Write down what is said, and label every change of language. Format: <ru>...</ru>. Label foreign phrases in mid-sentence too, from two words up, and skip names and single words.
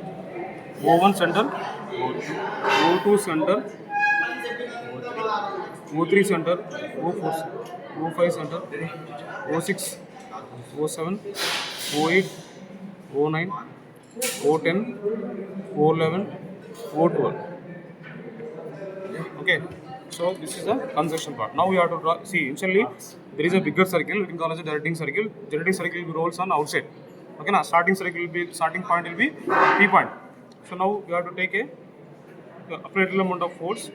<en>O1 center, O2 center, O3 center, O4, O5 center, O6, O7, O8, O9, O10, O11, O12. Okay, so this is the construction part. Now we have to draw. See, initially there is a bigger circle. We can call it a directing circle. Directing circle will be rolls on outside. Okay, now starting point will be P point. So now you have to take a appropriate amount of force.</en>